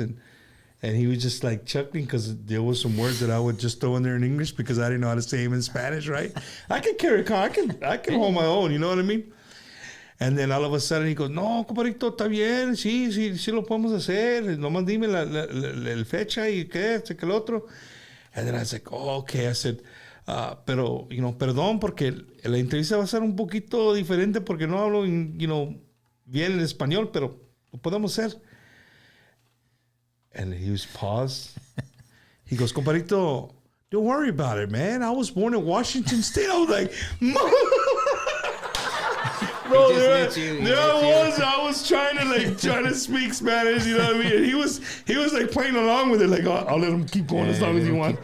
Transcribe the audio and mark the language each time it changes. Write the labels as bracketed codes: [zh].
[en] And he was just like chuckling because there was some words that I would just throw in there in English because I didn't know how to say them in Spanish, right? I can carry on. I can hold my own, you know what I mean? And then all of a sudden he goes, [es] no, compadrito, está bien, sí lo podemos hacer. Nomás dime la fecha y qué, este que el otro. [en] And then I was like, oh, okay. I said, [es] pero, [en] you know, [es] perdón porque la entrevista va a ser un poquito diferente porque no hablo, you know, bien el español, pero lo podemos hacer. [en] And he was paused. He goes, compadrito, don't worry about it, man. I was born in Washington State. I was like, bro, I was trying to speak Spanish, you know what I mean? And he was like playing along with it, like, I'll let him keep going as long as you want.